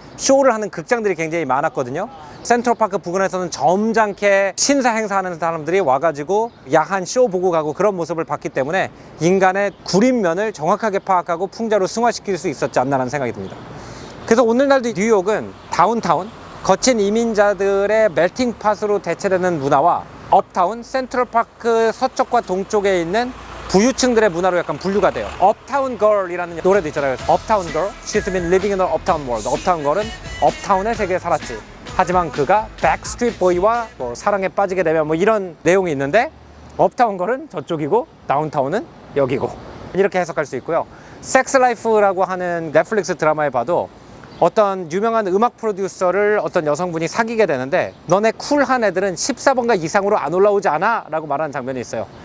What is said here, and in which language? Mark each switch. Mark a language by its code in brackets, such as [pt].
[ko] 쇼를 하는 극장들이 굉장히 많았거든요. 센트럴파크 부근에서는 점잖게 신사 행사하는 사람들이 와가지고 야한 쇼 보고 가고 그런 모습을 봤기 때문에 인간의 구린면을 정확하게 파악하고 풍자로 승화시킬 수 있었지 않나라는 생각이 듭니다. 그래서 오늘날도 뉴욕은 다운타운, 거친 이민자들의 멜팅팟으로 대체되는 문화와 업타운, 센트럴파크 서쪽과 동쪽에 있는 부유층들의 문화로 약간 분류가 돼요. 업타운 걸이라는 노래도 있잖아요. [en] 업타운 걸, she's been living in the uptown world. [ko] 업타운 걸은 업타운의 세계에 살았지. 하지만 그가 백스트리트 보이와 뭐 사랑에 빠지게 되면 뭐 이런 내용이 있는데, 업타운 걸은 저쪽이고 다운타운은 여기고, 이렇게 해석할 수 있고요. 섹스 라이프라고 하는 넷플릭스 드라마에 봐도 어떤 유명한 음악 프로듀서를 어떤 여성분이 사귀게 되는데, 너네 쿨한 애들은 14번가 이상으로 안 올라오지 않아? 라고 말하는 장면이 있어요.